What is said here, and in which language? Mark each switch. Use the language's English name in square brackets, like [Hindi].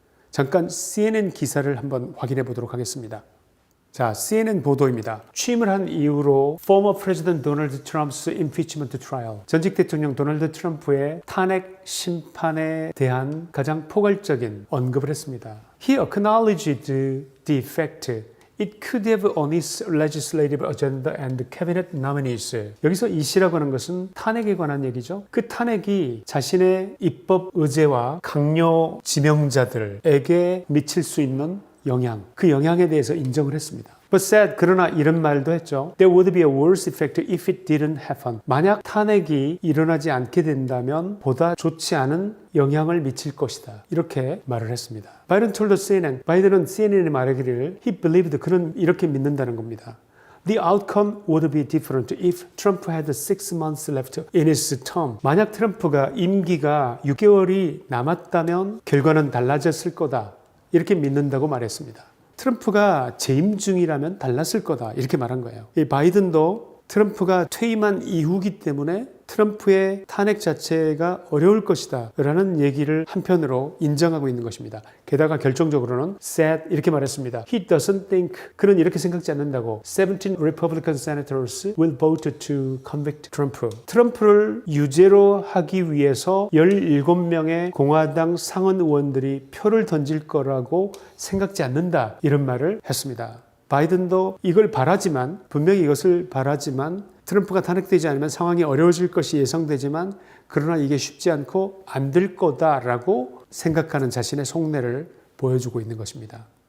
[Korean] 잠깐 CNN 기사를 한번 확인해 보도록 하겠습니다. 자, CNN 보도입니다. 취임을 한 이후로 [English] former President Donald Trump's impeachment trial, [Korean] 전직 대통령 도널드 트럼프의 탄핵 심판에 대한 가장 포괄적인 언급을 했습니다. [English] He acknowledged the fact it could have on its legislative agenda and cabinet nominees. [Korean] 여기서 이 시라고 하는 것은 탄핵에 관한 얘기죠. 그 탄핵이 자신의 입법 의제와 강요 지명자들에게 미칠 수 있는 영향, 그 영향에 대해서 인정을 했습니다. [English] But said, [Korean] 그러나 이런 말도 했죠. [English] There would be a worse effect if it didn't happen. [Korean] 만약 탄핵이 일어나지 않게 된다면 보다 좋지 않은 영향을 미칠 것이다, 이렇게 말을 했습니다. 바이든 [English] told CNN, [Korean] 바이든은 CNN에 말하기를 [English] he believed, [Korean] 그는 이렇게 믿는다는 겁니다. [English] The outcome would be different if Trump had 6 months left in his term. [Korean] 만약 트럼프가 임기가 6개월이 남았다면 결과는 달라졌을 거다, 이렇게 믿는다고 말했습니다. 트럼프가 재임 중이라면 달랐을 거다, 이렇게 말한 거예요. 이 바이든도 트럼프가 퇴임한 이후기 때문에 트럼프의 탄핵 자체가 어려울 것이다 라는 얘기를 한편으로 인정하고 있는 것입니다. 게다가 결정적으로는 said, 이렇게 말했습니다. [English] He doesn't think, [Korean] 그는 이렇게 생각지 않는다고 [English] 17 Republican senators will vote to convict Trump. [Korean] 트럼프를 유죄로 하기 위해서 17명의 공화당 상원 의원들이 표를 던질 거라고 생각지 않는다, 이런 말을 했습니다. 바이든도 이걸 바라지만, 분명히 이것을 바라지만, 트럼프가 탄핵되지 않으면 상황이 어려워질 것이 예상되지만 그러나 이게 쉽지 않고 안 될 거다라고 생각하는 자신의 속내를 보여주고 있는 것입니다.